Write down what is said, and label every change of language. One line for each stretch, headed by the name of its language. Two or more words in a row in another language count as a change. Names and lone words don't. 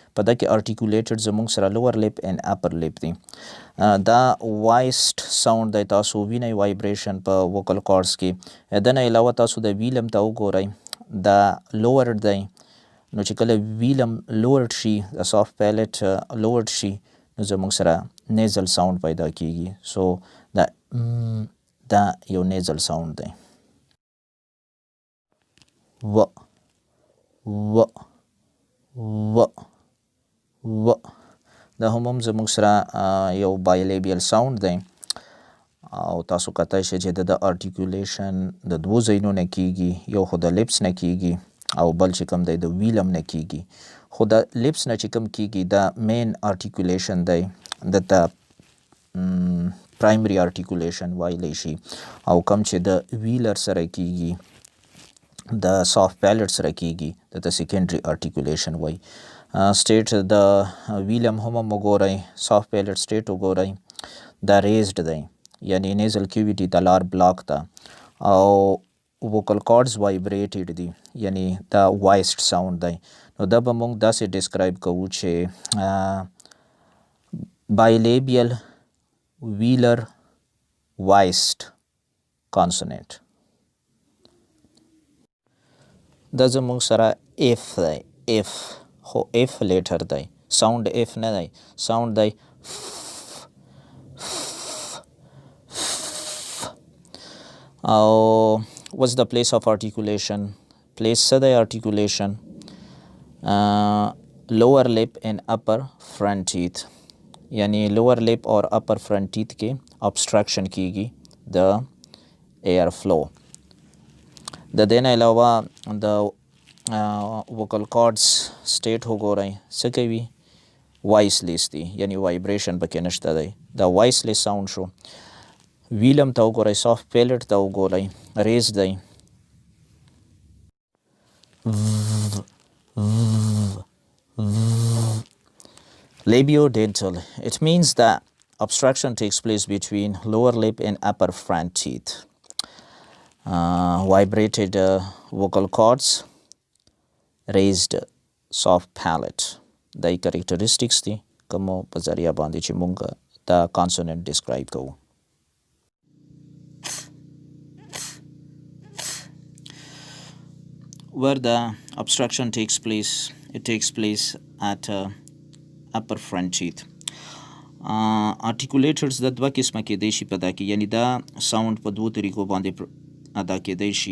Pashto: په دا کې articulated زموږ سره
English: lower lip and upper lip
Pashto: دی. دا
English: voiced sound
Pashto: دی. تاسو وینئ vibration په
English: vocal cords
Pashto: کې. د نه علاوه تاسو د ویلم ته وګورئ، دا lowered دی. نو چې کله ویلم lowered شي، د
English: soft palate lowered
Pashto: شي، نو زموږ سره
English: nasal sound
Pashto: پیدا کیږي. سو دا یو
English: nasal sound
Pashto: دی. و دا هم زموږ سره یو
English: bilabial sound
Pashto: دی. او تاسو کتای شئ چې د articulation د دوو ځایونو نه کیږي، یو خو د lips نه کیږي او بل چې کوم دی د ویلم نه کیږي. خو د lips نه چې کوم کیږي دا
English: main articulation
Pashto: دی، د
English: primary articulation
Pashto: وایلی شي. او کوم چې د ویلر سره کیږي، د soft palate سره کیږي، د
English: secondary articulation
Pashto: وای. state د ویلم هم وګورئ،
English: soft palate state
Pashto: وګورئ، دا raised دی، یعنی
English: nasal cavity
Pashto: د لار بلاک ده، او
English: vocal cords vibrated
Pashto: دي، یعنی دا
English: voiced sound
Pashto: دی. نو دا به موږ داسې describe کوو چې
English: bilabial velar voiced consonant.
Pashto: دا زموږ سره f دی.
English: f خو f letter دی، sound f
Pashto: نه دی،
English: sound
Pashto: دی او
English: what's the place of articulation؟ place
Pashto: څه دی
English: articulation؟ lower lip and upper front teeth، یعنی lower lip اور upper front teeth کې obstruction
Pashto: کیږي د
English: air flow.
Pashto: د دې نه علاوه د
English: vocal cords state
Pashto: وګورئ، څه کوي؟ voiceless دي، یعنی vibration پکې نشته دی، دا
English: voiceless sound
Pashto: شو. ویلم ته وګورئ، soft palate ته وګورئ، raised دی.
English: Labiodental, it means that obstruction takes place between lower lip and upper front teeth. Vibrated vocal cords, raised soft palate.
Pashto: دا characteristics دي کوم په ذریعہ باندې چې مونږ دا
English: consonant describe
Pashto: کوو.
English: Where the obstruction takes place, it takes place at upper front teeth.
Pashto: articulators د دوه قسمه کېدای شي په دا کې، یعنی دا ساوند په دوو طریقو باندې ادا کېدای شي.